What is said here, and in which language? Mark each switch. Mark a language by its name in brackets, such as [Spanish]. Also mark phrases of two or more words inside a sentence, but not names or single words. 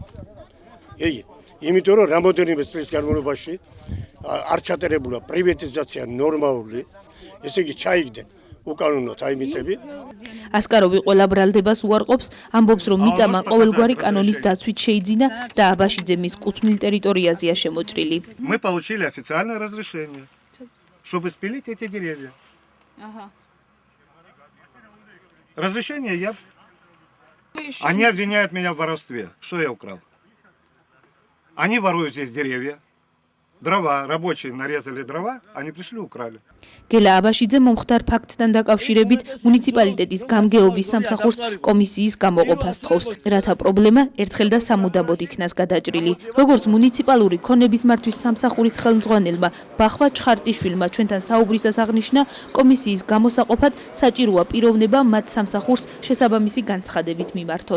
[Georgian] იმიტომ რომ რამოდენიმე წლის განმავლობაში არ ჩატარებულა პრივატიზაცია ნორმალური, ესე იგი ჩაიგდნენ უკანონოდ აი მიწები. ასკაროვი ყველა ბრალდებას უარყოფს, ამბობს, რომ მიწა ყოველგვარი კანონის დაცვით შეიძინა და აბაშიძე მის კუთვნილ ტერიტორიაზეა შემოჭრილი. [Russian] Мы получили официальное разрешение, чтобы спилить эти деревья. Разрешение я. Они обвиняют меня в воровстве. Что я украл? Они воруют здесь деревья. Дрова, рабочие нарезали дрова, они пришли, украли. [Georgian] გელა აბაშიძე მომხდარ ფაქტთან დაკავშირებით მუნიციპალიტეტის გამგეობის სამსახურს კომისიის გამოყოფას თხოვს, რათა პრობლემა ერთხელ და სამუდამოდ იქნას გადაჭრილი. როგორც მუნიციპალური ქონების მართვის სამსახურის ხელმძღვანელმა ბახვა ჩხარტიშვილმა ჩვენთან საუბრისას აღნიშნა, კომისიის გამოსაყოფად საჭიროა პიროვნება მათ სამსახურს შესაბამისი განცხადებით მიმართოს.